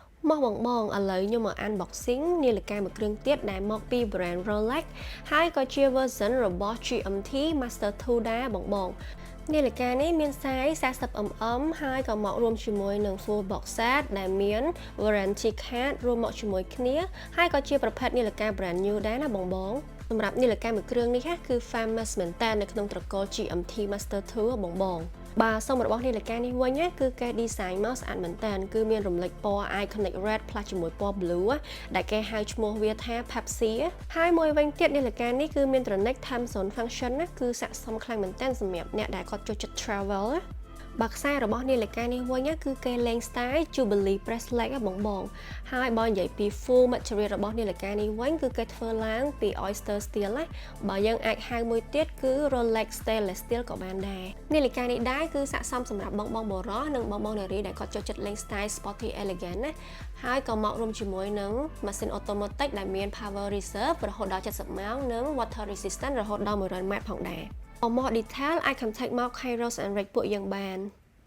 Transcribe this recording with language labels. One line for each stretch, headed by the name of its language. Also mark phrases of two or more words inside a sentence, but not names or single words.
Khmer: មកបងឥឡូវខ្ញុំមក unboxing នាឡិកាមួយគ្រឿងទៀតដែលមកពី brand Rolex ហើយក៏ជា version របស់ GMT Master 2 ដែរបងនាឡិកានេះមាន size 40mm ហើយក៏មករួមជាមួយនឹង
English: full box set
Khmer: ដែលមាន
English: warranty card
Khmer: រួមមកជាមួយគ្នាហើយក៏ជាប្រភេទនាឡិកា
English: brand new
Khmer: ដែរណាបងសម្រាប់នាឡិកាមួយគ្រឿងនេះគឺ famous មែនតើនៅក្នុងត្រកូល GMT Master 2 បងបាទសុំរបស់នាឡិកានេះវិញគឺគេ design មកស្អាតមែនតើគឺមានរំលេចពណ៌
English: iconic red
Khmer: ផ្លាស់ ជាមួយពណ៌ blue ដែលគេហៅឈ្មោះវាថា Pepsi ហើយមួយវិញទៀតនាឡិកានេះគឺមាន
English: tronic time zone function
Khmer: គឺស័ក្តិសមខ្លាំងមែនតើសម្រាប់អ្នកដែលគាត់ចូលចិត្ត travel បាក់ខ្សែរបស់នាឡិកានេះវិញគឺគេលេង
English: style Jubilee bracelet
Khmer: បងហើយបើនិយាយពី
English: full material
Khmer: របស់នាឡិកា នេះវិញគឺគេធ្វើឡើងពី
English: oyster steel
Khmer: បើយើងអាចហៅមួយទៀតគឺ
English: Rolex stainless steel
Khmer: ក៏បានដែរនាឡិកានេះដែរគឺស័ក្តិសមសម្រាប់បងបរោះនិងបងនារីដែលគាត់ចូលចិត្តលេង
English: style sporty elegant
Khmer: ណាហើយក៏មករួមជាមួយនឹងម៉ាស៊ីន automatic ដែលមាន
English: power reserve
Khmer: រហូតដល់70ម៉ោងនិង
English: water resistant
Khmer: រហូតដល់100ម៉ែត្រផងដែរមក detail អាច contact មក Kairos and Rate ពួកយើងបាន